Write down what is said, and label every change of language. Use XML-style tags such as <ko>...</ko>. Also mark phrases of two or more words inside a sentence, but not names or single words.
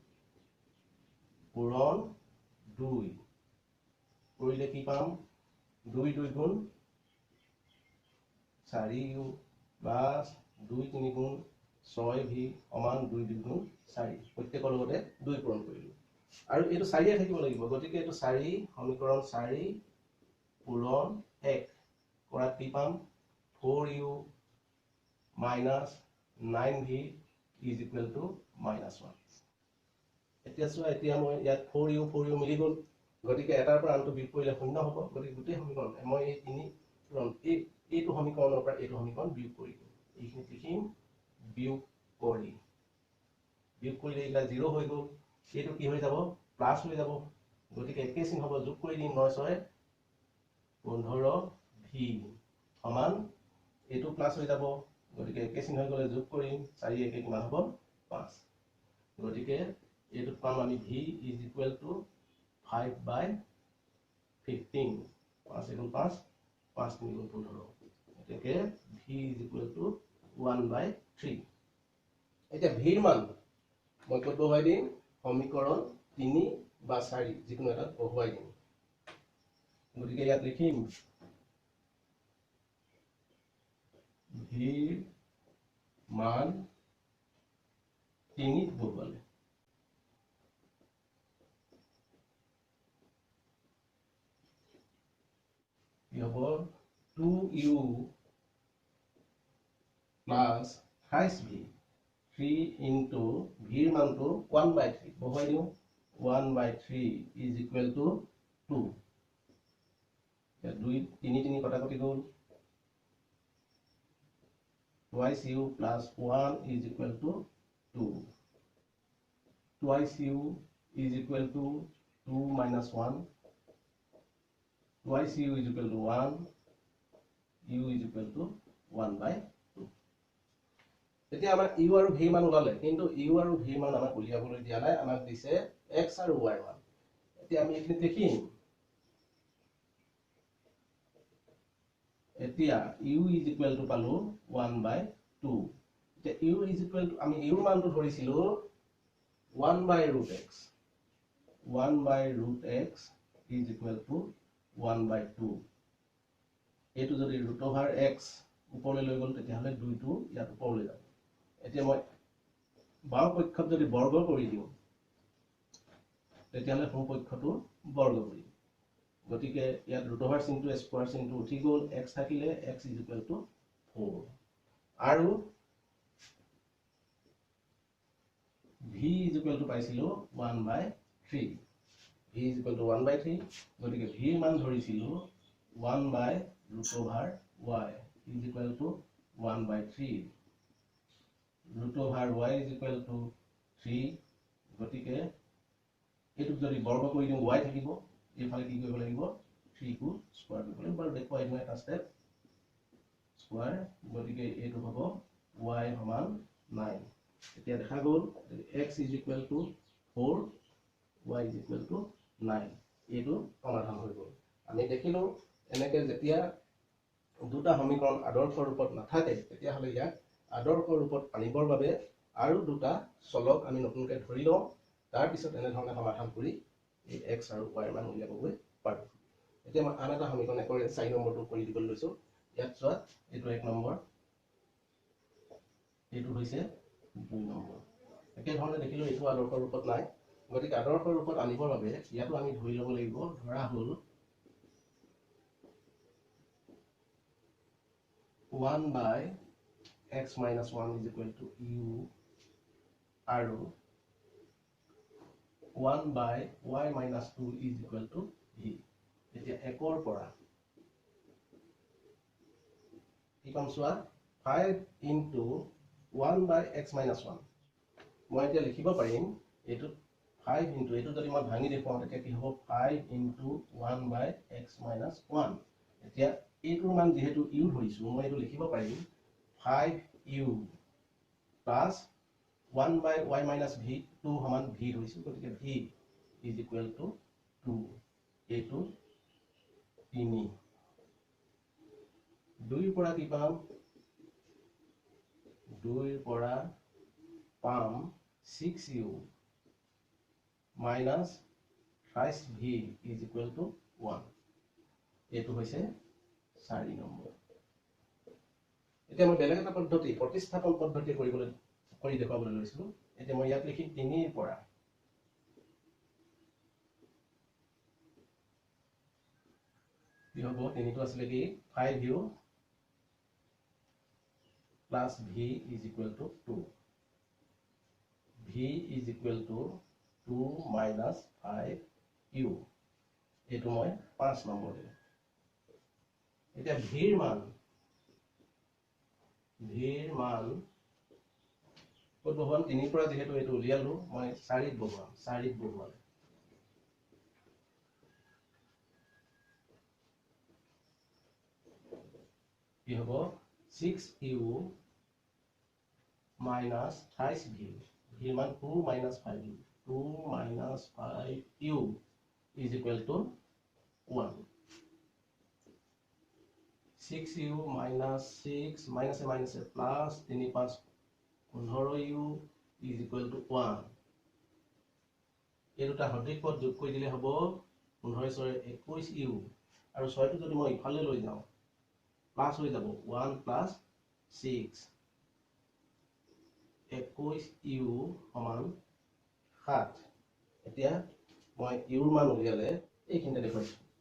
<as>পূৰণ 2 কৰিলে কি পাম 2 2 গুণ 4u প্লাস 2 3 গুণ 6v সমান 2 2 গুণ 4 প্ৰত্যেকৰ লগতে 2 পূৰণ কৰিলো আৰু এটো 4 এ থাকিব লাগিব গতিকে এটো 4 সমীকৰণ 4 পূৰণ 1 কৰাত কি পাম</as> <en>4u minus 9v is equal to -1</en> <as>এতিয়া চোৱা এতিয়া মই ইয়াত 4u মিলি গল গতিকে এটাৰ পৰা আনটো বিয়োগ কৰিলে শূন্য হ'ব গতিকে গোটেই সমীকৰণ মই এই তিনি পূৰণ এইটো সমীকৰণৰ পৰা এইটো সমীকৰণ বিয়োগ কৰি দিম এইখিনি লিখিম বিয়োগ কৰিলে এইটা 0 হৈ গল এইটো কি হৈ যাব প্লাস হৈ যাব গতিকে একে চিন হ'ব যোগ কৰি দিম 9 6 15v সমান এইটো প্লাস হৈ যাব গতিকে একে চিন হৈ গলে যোগ কৰিম 4 একে কিমান হ'ব 5 গতিকে এইটো পাম আমি</as> <en>v is equal to</en> <as>5/15 5 গুণ 5 5 3 গুণ 15 এটাকে</as> <en>v is equal to 1/3</en> <as>এতিয়া v ৰ মান মই কত বহাই দিম সমীকৰণ 3 বা 4 যিকোনো এটা বহাই দিম গতিকে ইয়াত লিখিম v মান 3 বহালে কি হ'ব</as> <en>2u plus 28v 3 into v</en> <as>ৰ মানটো 1/3 বহাই দিও</as> <en>1/3 is equal to 2</en> <as>2 3 3 কটাকটি গল</as> <en>twice u plus 1 is equal to 2 twice u is equal to 2 minus 1 twice u is equal to 1 u is equal to 1/2</en> <as>এতিয়া আমাৰ u আৰু v মান ওলালে কিন্তু u আৰু v মান আমাক উলিয়াবলৈ দিয়া নাই আমাক দিছে x আৰু y মান এতিয়া আমি এখিনি দেখিম এতিয়া</as> <en>u is equal to</en> <as>পালো 1/2 এতিয়া</as> <en>u is equal to</en> <as>আমি u মানটো ধৰিছিলো</as> <en>1/√x 1/√x is equal to 1/2</en> <as>এটো যদি √x উপৰলৈ লৈ গল তেতিয়া হলে 2 টো ইয়াত উপৰলৈ যাব এতিয়া মই বাম পক্ষত যদি বৰ্গ কৰি দিও তেতিয়া হলে সোঁ পক্ষটো বৰ্গ কৰিম গতিকে ইয়াত √r চিনটো স্কয়াৰ চিনটো উঠি গল x থাকিলে</as> <en>x is equal to 4</en> <as>আৰু</as> <en>v is equal to</en> <as>পাইছিলো 1/3</as> <en>v is equal to 1/3</en> <as>গতিকে v মান ধৰিছিলো</as> <en>1/√y is equal to 1/3 √y is equal to 3</en> <as>গতিকে এটো যদি বৰ্গ কৰি দিও y থাকিব এইফালে কি কৰিব লাগিব 3 কো স্কয়াৰ কৰিব লাগিব বাৰু দেখুৱাই দিও এটা স্টেপ স্কয়াৰ গতিকে এটো হ'ব y সমান 9 এতিয়া দেখা গল</as> <en>x is equal to 4 y is equal to 9</en> <as>এটো সমাধান হৈ গল আমি দেখিলো এনেকে যেতিয়া দুটা সমীকৰণ আদৰ্শ ৰূপত নাথাকে তেতিয়া হলে ইয়াক আদৰ্শ ৰূপত আনিবৰ বাবে আৰু দুটা চলক আমি নতুনকৈ ধৰি লওঁ তাৰ পিছত এনে ধৰণে সমাধান কৰি এই x আৰু y মান উলিয়াবগৈ পাৰো এতিয়া মই আন এটা সমীকৰণ একৰ 4 নম্বৰটো কৰি দিবলৈ লৈছো ইয়াত চোৱা এটো 1 নম্বৰ এটো হৈছে 2 নম্বৰ একে ধৰণে দেখিলো এটো আদৰ্শ ৰূপত নাই গতিকে আদৰ্শ ৰূপত আনিবৰ বাবে ইয়াতো আমি ধৰি ল'ব লাগিব ধৰা হল</as> <en>1/(x x minus 1 is equal to u</en> <as>আৰু</as> <en>1 by y minus 2 is equal to v.</en> <as>এতিয়া একৰ পৰা কি পাম চোৱা</as> <en>5 into 1 by x minus 1</en> <as>মই এতিয়া লিখিব পাৰিম এটো</as> <en>5 into এটো যদি মই ভাঙি দেখুৱাও তেতিয়া কি হ'ব 5 into 1 by x minus 1</en> <as>এতিয়া এটোৰ মান যেহেতু u ধৰিছো মই এটো লিখিব পাৰিম</as> <en>5u plus 1 by y minus v 2</en> <as>সমান v ধৰিছো গতিকে</as> <en>v is equal to 2</en> <as>এটো 3 2 পৰা কি পাম 2 পৰা পাম</as> <en>6u minus 5v is equal to 1</en> <as>এটো হৈছে 4 নম্বৰ এতিয়া মই বেলেগ এটা পদ্ধতি প্ৰতিস্থাপন পদ্ধতি কৰি দেখাবলৈ লৈছো এতিয়া মই ইয়াত লিখি 3 ৰ পৰা কি হ'ব 3 টো আছিল কি</as> <en>5u plus v is equal to 2 v is equal to 2 minus 5u</en> <as>এটো মই 5 নম্বৰ দিম এতিয়া v ৰ মান কত বহুৱাম 3 পৰা যেহেতু এটো উলিয়ালো মই 4 ত বহুৱাম কি হ'ব</as> <en>6u minus 5v</en> <as>v মান</as> <en>2 minus 5u 2 minus 5u is equal to 1 6u minus 6 minus a plus 3 5 15u is equal to 1</en> <as>এই দুটা সঠিক পদ যোগ কৰি দিলে হ'ব 15 6 21u আৰু 6 টো যদি মই ইফালে লৈ যাও প্লাস হৈ যাব</as> <en>1 plus 6 21u</en> <as>সমান 7 এতিয়া মই u ৰ মান উলিয়ালে এইখিনিতে দেখুৱাইছো</as>